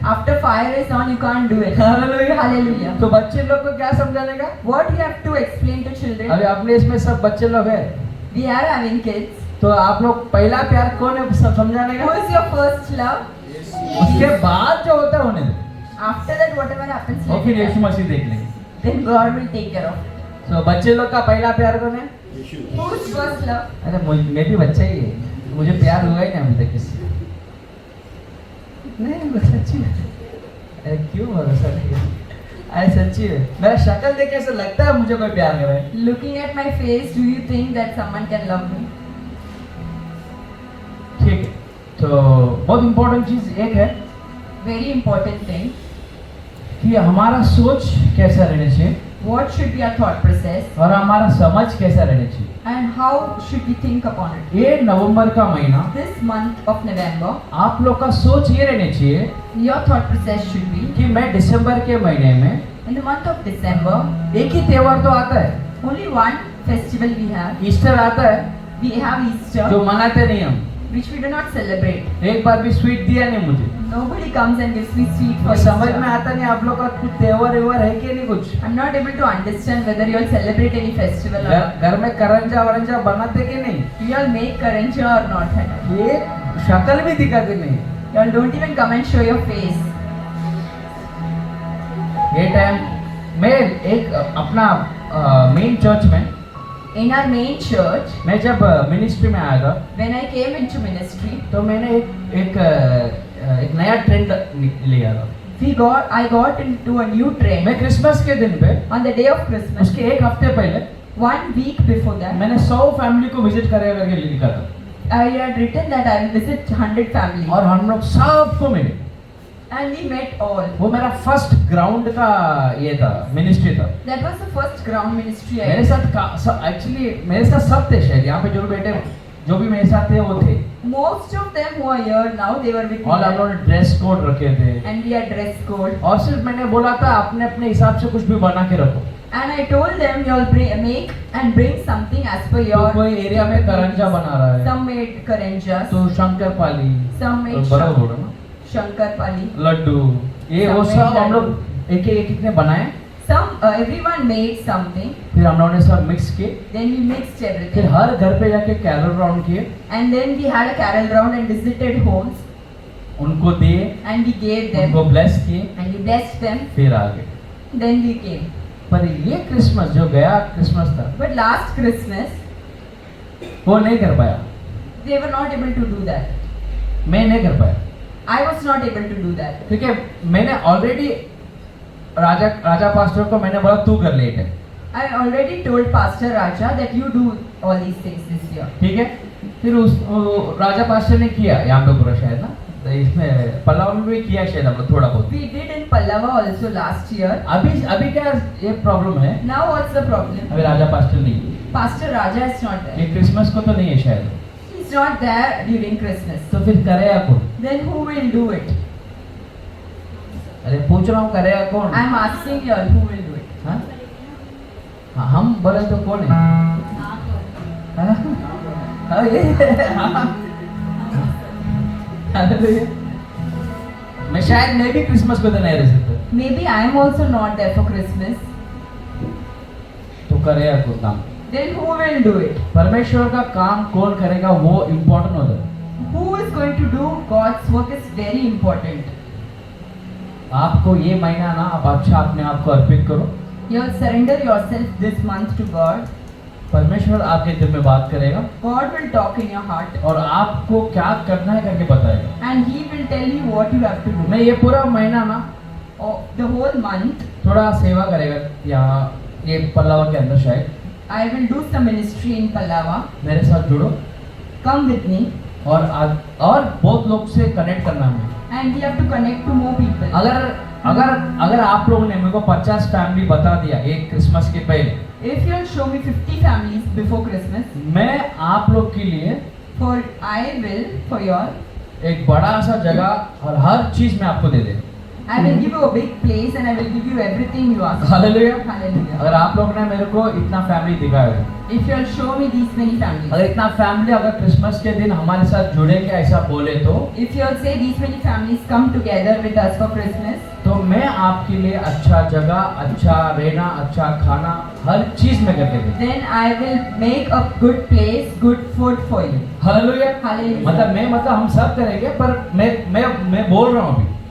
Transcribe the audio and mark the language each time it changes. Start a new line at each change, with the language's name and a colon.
English: After fire is on, you can't do it.
Hindi: Hallelujah.
English: Hallelujah.
Hindi: तो बच्चे लोग को क्या समझाने का?
English: What you have to explain to children?
Hindi: अभी अपने इसमें सब बच्चे लोग हैं,
English: We are having kids.
Hindi: तो आप लोग पहला प्यार कौन है सब समझाने
English: Who
Hindi: का?
English: is your first love?
Hindi: उसके बाद जो होता है होने दो,
English: After that, whatever happens
Hindi: और फिर
English: later,
Hindi: यीशु मसीह देख लेंगे।
English: then God will take care of it.
Hindi: तो बच्चे लोग का पहला प्यार कौन है?
English: Who's first love?
Hindi: अरे मैं भी बच्चा ही है, मुझे प्यार हुआ ही नहीं अभी तक किसी। नहीं वो सच्ची है। अरे क्यों भरोसा नहीं है? अरे सच्ची है, मेरा शक्ल देख के ऐसा लगता है मुझे कोई प्यार कर रहा है।
English: Looking at my face, do you think that someone can love me?
Hindi: ठीक है, तो बहुत इम्पोर्टेंट चीज एक है
English: Very important thing.
Hindi: कि हमारा सोच कैसा रहना चाहिए
English: What should be our thought process
Hindi: और हमारा समझ कैसा रहना चाहिए।
English: and how should we think upon it?
Hindi: ये नवंबर का महीना
English: This month of November,
Hindi: आप लोग का सोच ये रहना चाहिए
English: your thought process should be
Hindi: कि मैं दिसंबर के महीने में,
English: in the month of December,
Hindi: एक ही त्योहार तो आता है,
English: only one festival we have.
Hindi: Easter आता है,
English: We have Easter,
Hindi: जो मनाते नहीं हम।
English: which we do not celebrate.
Hindi: एक बार भी स्वीट दिया नहीं मुझे।
English: Nobody comes and gives me sweet for
Hindi: और समझ में
English: Easter.
Hindi: आता नहीं आप लोग का कुछ त्योहार व्यवहार है कि नहीं कुछ।
English: I'm not able to understand whether you all celebrate any festival or not.
Hindi: घर में करंजा वरंजा बनाते कि नहीं?
English: You all make karanja or not?
Hindi: ये शक्ल भी दिखाते नहीं।
English: You all don't even come and show your face.
Hindi: ये टाइम मैं एक अपना मेन चर्च में,
English: In our main church,
Hindi: मैं जब मिनिस्ट्री में आया था,
English: when I came into ministry,
Hindi: तो मैंने एक नया ट्रेंड लिया था।
English: I got into a new trend.
Hindi: मैं क्रिसमस के दिन पे,
English: On the day of Christmas,
Hindi: उसके एक हफ्ते पहले
English: 1 week before that,
Hindi: मैंने 100 फैमिली को विजिट करेगा करके लिखा था
English: I had written that I will visit 100 families.
Hindi: और हम लोग सबको मिले।
English: And we met all.
Hindi: वो मेरा फर्स्ट ग्राउंड का ये था, मिनिस्ट्री था।
English: That was the first ground ministry I
Hindi: मेरे
English: did.
Hindi: साथ एक्चुअली मेरे साथ सब थे शायद यहाँ पे जो बैठे, जो भी मेरे साथ थे वो थे।
English: Most of them who are here now, they were with me.
Hindi: और हम लोगों ने ड्रेस कोड रखे थे
English: And we had dress code.
Hindi: और सिर्फ मैंने बोला था अपने अपने हिसाब से कुछ भी बना के रखो।
English: And I told them you'll make and bring something as per
Hindi: तो
English: your.
Hindi: कोई एरिया में करंजा बना रहा है
English: Some made karanjas.
Hindi: तो शंकर पाली
English: Some made
Hindi: बड़ा बोलो ना
English: shankar pali.
Hindi: लड्डू ये वो
English: Some
Hindi: सब
English: made
Hindi: हम लोग एक एक ने बनाए
English: Some everyone made something.
Hindi: फिर हम लोगों ने सब मिक्स किए
English: Then we mixed
Hindi: फिर
English: everything.
Hindi: हर घर पे जाके कैरल राउंड किए
English: And then we had a carol round and visited homes.
Hindi: उनको दिए
English: And we gave them.
Hindi: उनको ब्लेस किए
English: And we blessed them.
Hindi: फिर आ गए
English: Then we came.
Hindi: पर ये क्रिसमस जो गया क्रिसमस था
English: But last Christmas,
Hindi: वो नहीं कर पाया
English: they were not able to do that.
Hindi: मैं नहीं कर पाया
English: I was not able to do that.
Hindi: क्योंकि मैंने ऑलरेडी राजा पास्टर को मैंने बोला तू कर ले इधर
English: I already told Pastor Raja that you do all these things this year.
Hindi: ठीक है फिर वो राजा पास्टर ने किया यहाँ पे पूरा शायद ना तो इसमें पल्लव में भी किया शायद हम लोग थोड़ा बहुत
English: We did in Pallava also last year.
Hindi: अभी क्या ये प्रॉब्लम है
English: Now what's the problem?
Hindi: अभी राजा पास्टर नहीं है।
English: Pastor Raja is not there.
Hindi: ये क्रिसमस को तो नहीं है शायद
English: He's not there during Christmas.
Hindi: तो फिर करेगा कौन
English: Then who will do it?
Hindi: अरे पूछ रहा हूँ करेगा कौन
English: I'm asking you all who will do it.
Hindi: हाँ? हाँ, हम बोले तो कौन है हाँ? हाँ, ये हाँ। हालेलुया। मैं शायद मैं भी क्रिसमस को तो नहीं रह सकता
English: Maybe I am also not there for Christmas.
Hindi: तो करेगा कौन काम
English: Then who will do it?
Hindi: परमेश्वर का काम कौन करेगा वो इम्पोर्टेंट होता है
English: Who is going to do God's work is very important.
Hindi: आपको ये महीना ना आप अच्छा अपने आप को अर्पित करो
English: You'll surrender yourself this month to God.
Hindi: परमेश्वर आपके दिल में बात करेगा
English: God will talk in your heart
Hindi: और आपको क्या करना है करके बताएगा
English: and He will tell you what you have to do.
Hindi: मैं ये पूरा महीना ना
English: Oh, the whole month
Hindi: थोड़ा सेवा करेगा यहाँ ये पल्लवा के अंदर शायद
English: I will do some ministry in Pallava.
Hindi: मेरे साथ जुड़ो
English: Come with me
Hindi: और बहुत लोग से कनेक्ट करना है
English: and we have to connect to more people.
Hindi: अगर आप लोगों ने मेरे को 50 फैमिली बता दिया एक क्रिसमस के पहले
English: If you'll show me 50 families before Christmas,
Hindi: मैं आप लोग के लिए
English: for I will for your
Hindi: एक बड़ा सा जगह और हर चीज मैं आपको दे दे
English: I will give you a big place and I will give you everything you ask.
Hindi: Hallelujah
English: Hallelujah.
Hindi: अगर आप लोग ने मेरे को इतना फैमिली दिखाया
English: If you'll show me these many families,
Hindi: अगर इतना फैमिली अगर क्रिसमस के दिन हमारे साथ जुड़ेंगे ऐसा बोले तो
English: if you'll say these many families come together with us for Christmas,
Hindi: तो मैं आपके लिए अच्छा जगह अच्छा रहना अच्छा खाना हर चीज में करके दे
English: then I will make a good place, good food for you.
Hindi: Hallelujah
English: Hallelujah.
Hindi: मतलब हम सब करेंगे पर मैं बोल रहा हूँ अभी